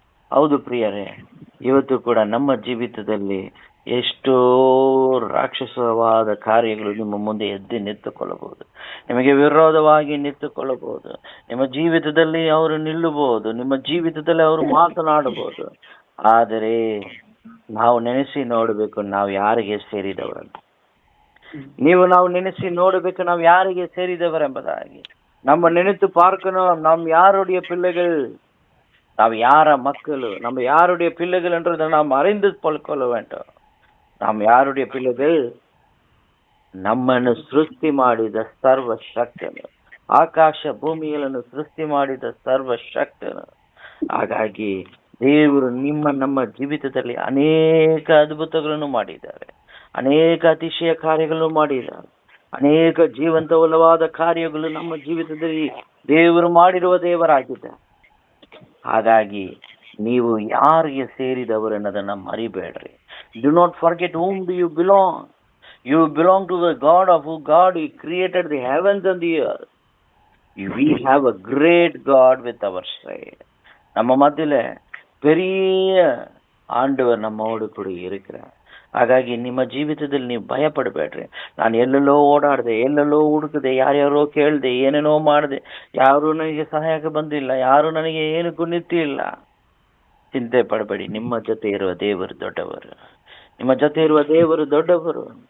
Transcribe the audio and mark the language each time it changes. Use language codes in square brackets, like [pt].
[kn] ಹೌದು ಪ್ರಿಯರೇ, ಇವತ್ತು ಕೂಡ ನಮ್ಮ ಜೀವಿತದಲ್ಲಿ ಎಷ್ಟೋ ರಾಕ್ಷಸವಾದ ಕಾರ್ಯಗಳು ನಿಮ್ಮ ಮುಂದೆ ಎದ್ದು ನಿಂತುಕೊಳ್ಳಬಹುದು, ನಿಮಗೆ ವಿರೋಧವಾಗಿ ನಿಂತುಕೊಳ್ಳಬಹುದು. ನಿಮ್ಮ ಜೀವಿತದಲ್ಲಿ ಅವರು ನಿಲ್ಲಬಹುದು, ನಿಮ್ಮ ಜೀವಿತದಲ್ಲಿ ಅವರು ಮಾತನಾಡಬಹುದು. ಆದರೆ ನಾವು ನೆನೆಸಿ ನೋಡಬೇಕು, ನಾವು ಯಾರಿಗೆ ಸೇರಿದವರಲ್ಲ. ನಾವು ನೆನೆಸಿ ನೋಡಬೇಕು, ನಾವು ಯಾರಿಗೆ ಸೇರಿದವರೆಂಬುದಾಗಿ. [ta] ನಮ್ಮ ನೆನೆತು பார்க்கணும், நாம் யாருடைய பிள்ளைகள், நாம் யார மக்கள், நம்ம யாருடைய பிள்ளைகள் என்றதை நாம் அறிந்து கொள்ள வேண்டும். நாம் யாருடைய பிள்ளைகள்? [kn] ನಮ್ಮನ್ನು ಸೃಷ್ಟಿ ಮಾಡಿದ ಸರ್ವಶಕ್ತನು, ಆಕಾಶ ಭೂಮಿಗಳನ್ನು ಸೃಷ್ಟಿ ಮಾಡಿದ ಸರ್ವಶಕ್ತನು. ಹಾಗಾಗಿ ದೇವರು ನಮ್ಮ ಜೀವಿತದಲ್ಲಿ ಅನೇಕ ಅದ್ಭುತಗಳನ್ನು ಮಾಡಿದ್ದಾರೆ, ಅನೇಕ ಅತಿಶಯ ಕಾರ್ಯಗಳನ್ನು ಮಾಡಿದ್ದಾರೆ, ಅನೇಕ ಜೀವಂತವಲ್ಲವಾದ ಕಾರ್ಯಗಳು ನಮ್ಮ ಜೀವಿತದಲ್ಲಿ ದೇವರು ಮಾಡಿರುವ ದೇವರಾಗಿದ್ದಾರೆ. ಹಾಗಾಗಿ ನೀವು ಯಾರಿಗೆ ಸೇರಿದವರು ಅನ್ನೋದನ್ನ ಮರಿಬೇಡ್ರಿ. [en] Do not forget whom do you belong. You belong to the God of who God He created the heavens and the earth. We have a great God with our side. [ta] நம்ம மத்தியில பெரிய ஆண்டவர் நம்மோடு கூட இருக்கிறார். [kn] ಹಾಗಾಗಿ ನಿಮ್ಮ ಜೀವಿತದಲ್ಲಿ ನೀವು ಭಯ ಪಡಬೇಡ್ರಿ. ನಾನು ಎಲ್ಲೆಲ್ಲೋ ಓಡಾಡಿದೆ, ಎಲ್ಲೆಲ್ಲೋ ಹುಡುಕಿದೆ, ಯಾರ್ಯಾರೋ ಕೇಳಿದೆ, ಏನೇನೋ ಮಾಡಿದೆ, ಯಾರು ನನಗೆ ಸಹಾಯಕ್ಕೆ ಬಂದಿಲ್ಲ, ಯಾರು ನನಗೆ ಏನಕ್ಕೂ ನಿಂತಿಲ್ಲ. ಚಿಂತೆ ಪಡಬೇಡಿ, ನಿಮ್ಮ ಜೊತೆ ಇರುವ ದೇವರು ದೊಡ್ಡವರು, ನಿಮ್ಮ ಜೊತೆ ಇರುವ ದೇವರು ದೊಡ್ಡವರು.